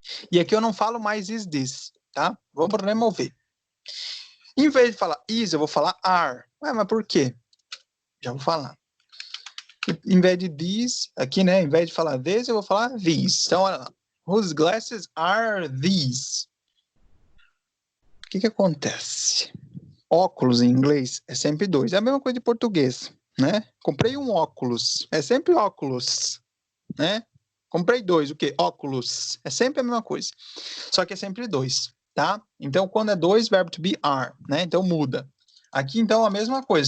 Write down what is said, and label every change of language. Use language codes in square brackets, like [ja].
[pt] E aqui eu não falo mais is this, tá? Vamos para remover. Em vez de falar is, eu vou falar are. Ué, mas por quê? Já vou falar. Em vez de this, aqui, né? Em vez de falar this, eu vou falar these. Então, olha lá. [en] Whose glasses are these? [pt] O que acontece? Óculos em inglês é sempre dois. É a mesma coisa de português, né? Comprei um óculos. É sempre óculos, né? Comprei dois. O quê? Óculos. É sempre a mesma coisa. Só que é sempre dois, tá? Então, quando é dois, verbo to be are, né? Então, muda. Aqui, então, a mesma coisa.